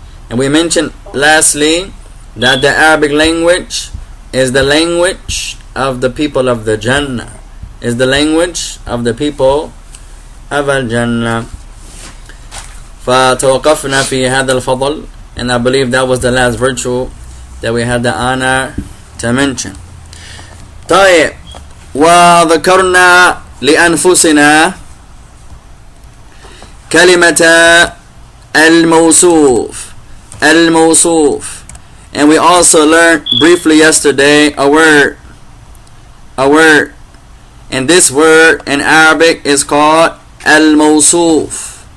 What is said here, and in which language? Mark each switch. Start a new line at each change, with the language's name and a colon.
English: And we mentioned lastly that the Arabic language is the language of the people of the Jannah. Is the language of the people of Al-Jannah.
Arabic: فتوقفنا في هذا الفضل,
English: and I believe that was the last virtue that we had the honor to mention.
Arabic: طيب, وذكرنا لأنفسنا كلمة الموصوف.
English: And we also learned briefly yesterday a word. And this word in Arabic is called الموصوف.